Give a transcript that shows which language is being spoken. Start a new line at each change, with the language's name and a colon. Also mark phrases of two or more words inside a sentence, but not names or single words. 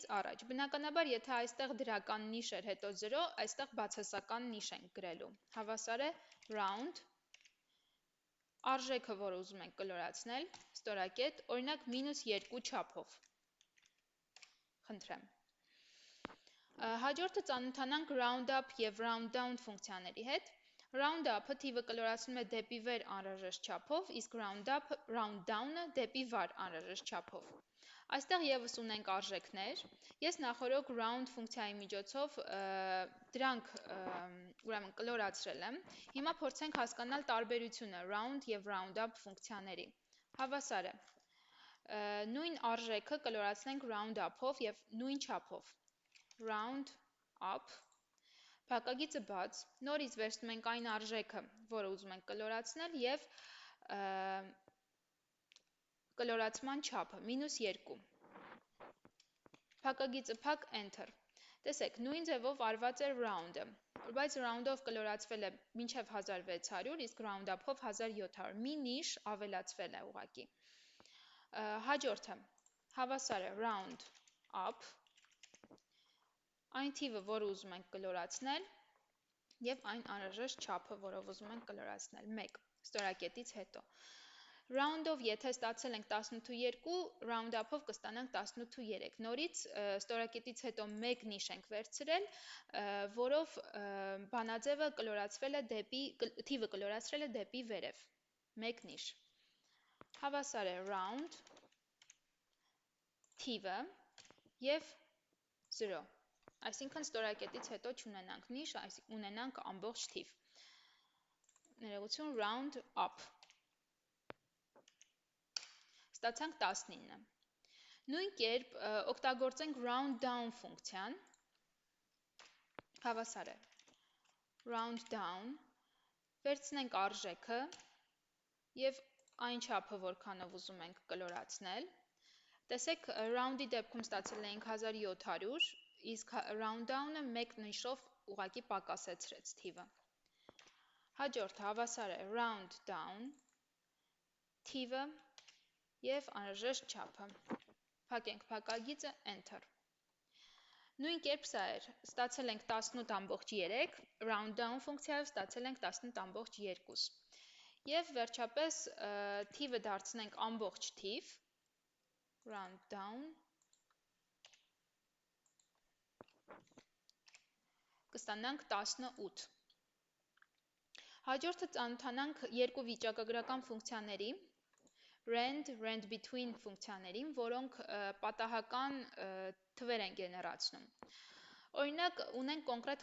Armenian: առաջ, բնականաբար, եթե այստեղ դրական նիշ էր, հետո 0, այստեղ բացասական նիշ ենք գրելու։ Հավասար է round, արժեքը, որը ուզում ենք կլորացնել, ստորակետ, օրինակ -2 չափով։ Խնդրեմ։ Հաջորդը ծանոթանանք
English: round up
Armenian: և
English: round down
Armenian: ֆունկցիաների հետ։ Round up-ը թիվը կլորացնում է դեպի վեր անհրաժեշտ չափով, իսկ
English: round down-
Armenian: ը դեպի վար անհրաժեշտ չափով։ Այստեղ ևս ունենք արժեքներ։ Ես նախորոք round ֆունկցիայի միջոցով դրանք ուրեմն կլորացրել եմ։ Հիմա փորձենք հասկանալ տարբերությունը round և
English: round up
Armenian: ֆունկցիաների։ Հավասար է։ Նույն արժեքը կլորացնենք
English: round up-
Armenian: ով և նույն չափով։
English: Round up,
Armenian: փակագիծը բաց, նորից վերցնում ենք այն արժեքը, որը ուզում ենք կլորացնել և կլորացման չափը, -2։ Փակագիծը փակ, enter։ Տեսեք, նույն ձևով արված էր round-ը, բայց round-ով կլորացվել է մինչև 1600, իսկ
English: round up-
Armenian: ով 1700, մի նիշ ավելացվել է ուղղակի։ Հաջորդը, հավասար է
English: round up,
Armenian: այն թիվը, որը ուզում ենք կլորացնել, և այն անհրաժեշտ չափը, որով ուզում ենք կլորացնել, 1, ստորակետից հետո։ Round-ով եթե ստացել ենք 18,2,
English: round up-
Armenian: ով կստանանք 18,3։ Նորից ստորակետից հետո 1 նիշ ենք վերցրել, որով բանաձևը թիվը կլորացրել է դեպի վերև, 1 նիշ։ Հավասար է round, թիվը և 0։ Այսինքն ստորակետից հետո չունենանք նիշ, ունենանք ամբողջ թիվ։ Ներողություն,
English: round up։
Armenian: Ստացանք 19։ Նույն կերպ օգտագործենք
English: round down
Armenian: ֆունկցիան։ Հավասար է
English: round down,
Armenian: վերցնենք արժեքը և այն չափը, որքանով ուզում ենք կլորացնել։ Տեսեք, round-ի դեպքում ստացել էինք 1700, իսկ round down-ը 1 նիշով ուղղակի պակասեցրեց թիվը։ Հաջորդը հավասար է
English: round down,
Armenian: թիվը և անհրաժեշտ չափը։ Փակենք փակագիծը, enter։ Նույն կերպ սա էր, ստացել ենք 18,3,
English: round down
Armenian: ֆունկցիայով ստացել ենք 18,2։ Եվ վերջապես թիվը դարձնենք ամբողջ թիվ, round down, կստանանք 18։ Հաջորդը ծանոթանանք երկու վիճակագրական ֆունկցիաների,
English: rand between
Armenian: ֆունկցիաներին, որոնք պատահական թվեր են գեներացնում։ Օրինակ, ունենք կոնկրետ